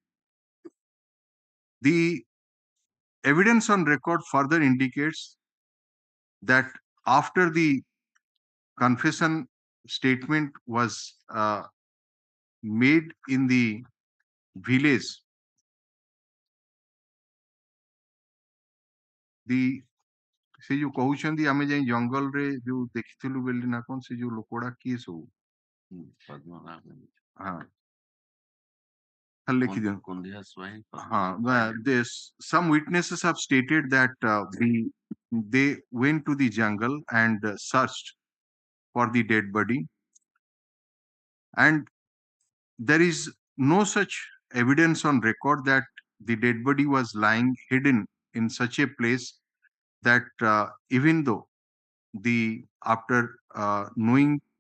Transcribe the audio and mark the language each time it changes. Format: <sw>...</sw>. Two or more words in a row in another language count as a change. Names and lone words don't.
<en>The evidence on record further indicates that after the confession statement was made in the village,</en> <or>ସେ ଯୋଉ କହୁଛନ୍ତି ଆମେ ଯାଇ ଜଙ୍ଗଲରେ ଯୋଉ ଦେଖିଥିଲୁ ବୋଲି ନା କଣ ସେ ଯୋଉ ଲୋକଗୁଡା କିଏ ସବୁ</or> <en>some witnesses have stated that they went to the jungle and searched for the dead body, and there is no such evidence on record that the dead body was lying hidden in such a place that even though after knowing</en>